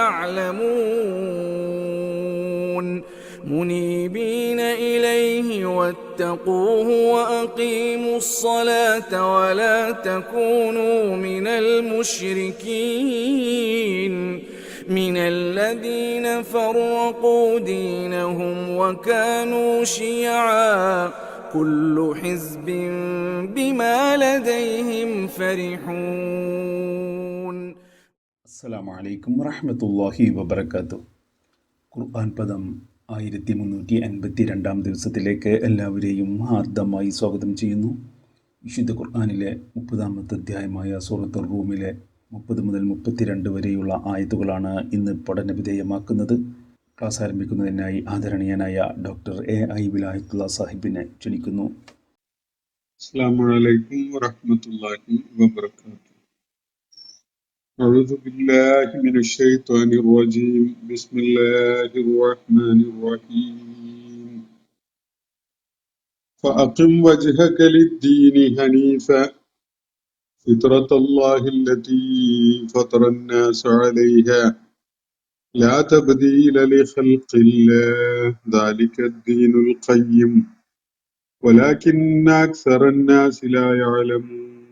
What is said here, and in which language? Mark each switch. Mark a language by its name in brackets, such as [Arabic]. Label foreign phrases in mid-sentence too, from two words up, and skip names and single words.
[Arabic] يعلمون منيبين إليه واتقوه وأقيموا الصلاة ولا تكونوا من المشركين من الذين فرقوا دينهم وكانوا شيعا كل حزب بما لديهم فرحون. السلام عليكم ورحمة الله وبركاته. [Malayalam] ഖുർആൻ പദം 1352 ദിവസത്തിലേക്ക് എല്ലാവരെയും ഹാർദമായി സ്വാഗതം ചെയ്യുന്നു. വിശുദ്ധ ഖുർആനിലെ 30-ാമത്തെ അധ്യായമായ സൂറത്തുർ റൂമിലെ 30 മുതൽ 32 വരെയുള്ള ആയത്തുകളാണ് ഇന്ന് പഠനവിധേയമാക്കുന്നത്. ക്ലാസ് ആരംഭിക്കുന്നതിനായി ആദരണീയനായ ഡോക്ടർ A.I. വിലായത്തുള്ള സാഹിബിനെ ക്ഷണിക്കുന്നു. [Arabic] السلام عليكم ورحمة الله وبركاته. أعوذ بالله من الشيطان الرجيم بسم الله الرحمن الرحيم فأقم وجهك للدين حنيفا فطرة الله التي فطر الناس عليها لا تبديل لخلق الله ذلك الدين القيم ولكن أكثر الناس لا يعلمون